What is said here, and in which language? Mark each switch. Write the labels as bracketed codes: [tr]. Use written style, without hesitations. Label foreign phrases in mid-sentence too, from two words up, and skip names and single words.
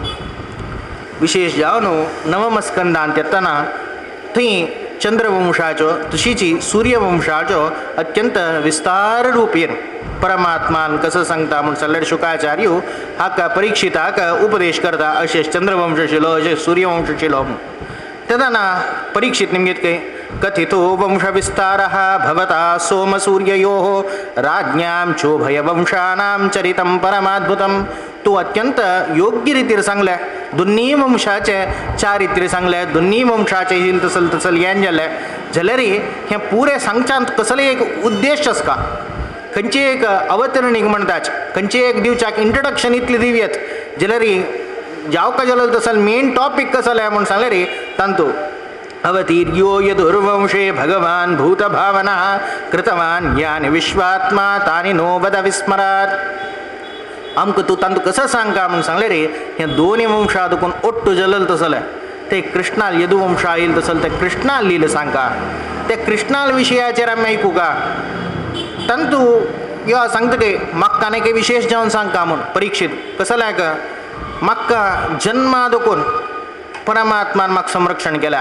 [kok] विशेष जावन नवमस्कंदांत येतना थंय चंद्रवंशाचो तशीची सूर्यवंशाचो अत्यंत विस्तार रुपीन परमात्मान कसं सांगता म्हणून जाल्यार शुकाचार्य हाका परीक्षिताक उपदेश करता अशें चंद्रवंश आशिल्लो अशें सूर्यवंश आशिल्लो. तेदना परीक्षित निमगेत [sa] काय कथितो वंश विस्तारः भवता सोम सूर्ययोः राज्ञां चोभयवंशानां चरितं परमाद्भुतं. [kok] तू अत्यंत योग्य रितीर सांगले दोन्ही वंशाचे चारित्र्य सांगले दोन्ही वंशाचे हिल तसल येन जाल्यार हें पुरे सांगच्यान कसले एक उद्देश आसका खंयची एक अवतरणीक म्हणटाच खंयची एक दिवच्याक इंट्रोडक्शन इतली दिव्यत जाल्यार जावका जालो तसल [en] main topic [kok] कसो जाल्यार म्हूण सांगल्यार तांतू [sa] अवतीर्यो यदुर्वंशे भगवान भूतभावना कृतवान यानि विश्वात्मा तानि नो वद विस्मरात. [kok] आमकां तूं तांतू कसं सांगता म्हूण सांगल्यार हें दोन्ही वंशा देखून ओट्टू जल्लें तसलें ते कृष्णाल यदुवंशा येयलें तसलें ते कृष्णाल लिहिलें सांगता. ते कृष्णाल विशयाचेर आमी आयकूं का तांतू यो सांगता की म्हाका आनीक विशेष जावन सांगता म्हूण परीक्षीत कसो लायक म्हाका जन्मा देखून परमात्मान म्हाका संरक्षण केल्या.